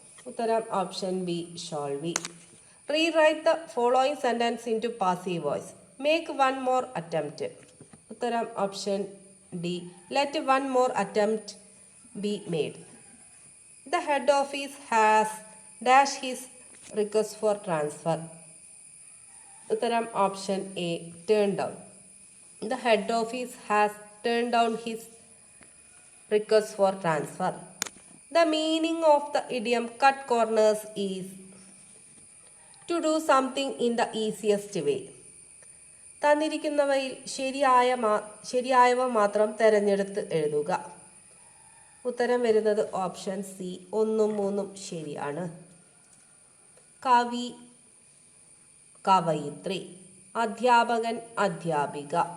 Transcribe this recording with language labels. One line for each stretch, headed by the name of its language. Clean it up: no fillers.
Malayalam: ഉത്തരം option B,
English: shall we. Rewrite the following sentence into passive voice. Make one more attempt.
Malayalam: ഉത്തരം option D.
English: Let one more attempt be made. The head office has dash his request for transfer.
Malayalam: ഉത്തരം option A,
English: turned down. The head office has turned down his request for transfer. The meaning of the idiom cut corners is to do something in the easiest way.
Malayalam: തന്നിരിക്കുന്നവയിൽ ശരിയായവ മാത്രം തിരഞ്ഞെടുത്ത് എഴുതുക. ഉത്തരം വരുന്നത് option C, 1ഉം 3ഉം ശരിയാണ്. കവി, കവയിത്രി. അധ്യാപകൻ, അധ്യാപിക.